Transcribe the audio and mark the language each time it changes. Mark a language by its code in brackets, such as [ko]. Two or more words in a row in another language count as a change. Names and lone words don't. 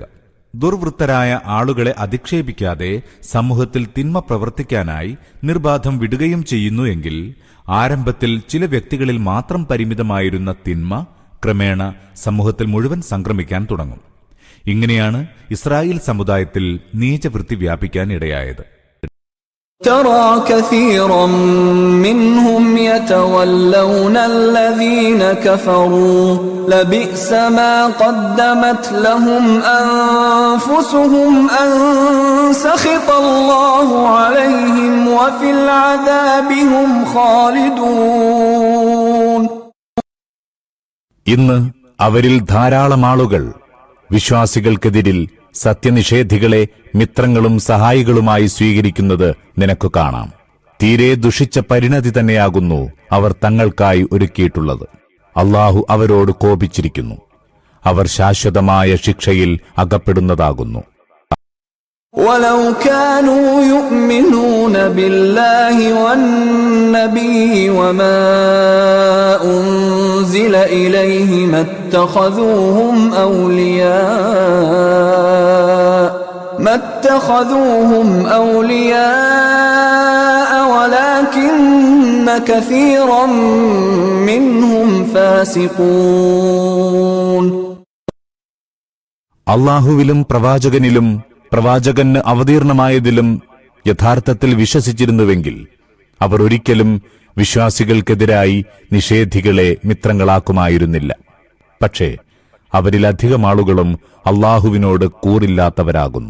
[ml] ദുർവൃത്തരായ ആളുകളെ അധിക്ഷേപിക്കാതെ സമൂഹത്തിൽ തിന്മ പ്രവർത്തിക്കാനായി നിർബാധം വിടുകയും ചെയ്യുന്നു എങ്കിൽ ആരംഭത്തിൽ ചില വ്യക്തികളിൽ മാത്രം പരിമിതമായിരുന്ന തിന്മ ക്രമേണ സമൂഹത്തിൽ മുഴുവൻ സംക്രമിക്കാൻ തുടങ്ങും. ഇങ്ങനെയാണ് ഇസ്രായേൽ സമുദായത്തിൽ നീചവൃത്തി വ്യാപിക്കാൻ ഇടയായത്. [ar] ترى كثيرا منهم يتولون الذين كفروا لبئس ما قدمت لهم أنفسهم أن سخط الله عليهم وفي العذاب هم خالدون. [ml] ഇന്ന് അവരിൽ ധാരാളം ആളുകൾ വിശ്വാസികൾക്കെതിരിൽ സത്യനിഷേധികളെ മിത്രങ്ങളും സഹായികളുമായി സ്വീകരിക്കുന്നത് നിനക്ക് കാണാം. തീരെ ദുഷിച്ച പരിണതി തന്നെയാകുന്നു അവർ തങ്ങൾക്കായി ഒരുക്കിയിട്ടുള്ളത്. അല്ലാഹു അവരോട് കോപിച്ചിരിക്കുന്നു. അവർ ശാശ്വതമായ ശിക്ഷയിൽ അകപ്പെടുന്നതാകുന്നു. [ar] ولو كانوا يؤمنون بالله والنبي وما أنزل إليه ما اتخذوهم أولياء ولكن كثيرا منهم فاسقون. [ml] അല്ലാഹുവിലും പ്രവാചകനിലും പ്രവാചകന് അവതീർണമായതിലും യഥാർത്ഥത്തിൽ വിശ്വസിച്ചിരുന്നുവെങ്കിൽ അവർ ഒരിക്കലും വിശ്വാസികൾക്കെതിരായി നിഷേധികളെ മിത്രങ്ങളാക്കുമായിരുന്നില്ല. പക്ഷേ അവരിലധികം ആളുകളും അല്ലാഹുവിനോട് കൂറില്ലാത്തവരാകുന്നു.